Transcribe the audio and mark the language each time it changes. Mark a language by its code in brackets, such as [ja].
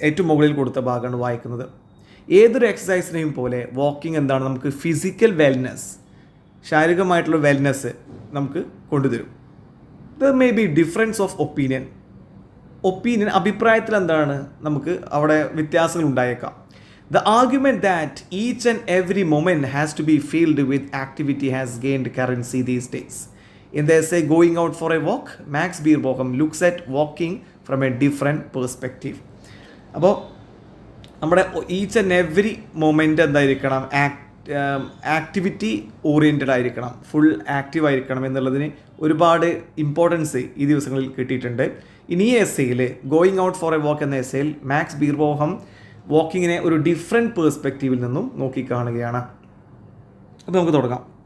[ml] ഏറ്റവും മുകളിൽ കൊടുത്ത ഭാഗമാണ് വായിക്കുന്നത്. ഏതൊരു എക്സസൈസിനെയും പോലെ വാക്കിംഗ് എന്താണ് നമുക്ക് ഫിസിക്കൽ വെൽനെസ്, ശാരീരികമായിട്ടുള്ള വെൽനെസ് നമുക്ക് കൊണ്ടുതരും. [en] there may be difference of opinion [ml] അഭിപ്രായത്തിൽ എന്താണ് നമുക്ക് അവിടെ വ്യത്യാസങ്ങൾ ഉണ്ടായേക്കാം. [en] The argument that each and every moment has to be filled with activity has gained currency these days. In the essay Going Out for a Walk, Max Beerbohm looks at walking from a different perspective. [ml] അപ്പോൾ നമ്മുടെ each and every moment എന്തായിരിക്കണം, activity oriented ആയിരിക്കണം, full active ആയിരിക്കണം എന്നുള്ളതിന് ഒരുപാട് importance ഈ ദിവസങ്ങളിൽ കിട്ടിയിട്ടുണ്ട്. ഇനി ഈ എസ്സേയിൽ going out for a walk എന്ന എസ്സേയിൽ മാക്സ് ബീർബോഹം വാക്കിങ്ങിനെ ഒരു ഡിഫറെൻറ്റ് പേഴ്സ്പെക്റ്റീവിൽ നിന്നും നോക്കിക്കാണുകയാണ്. അപ്പോൾ നമുക്ക് തുടങ്ങാം.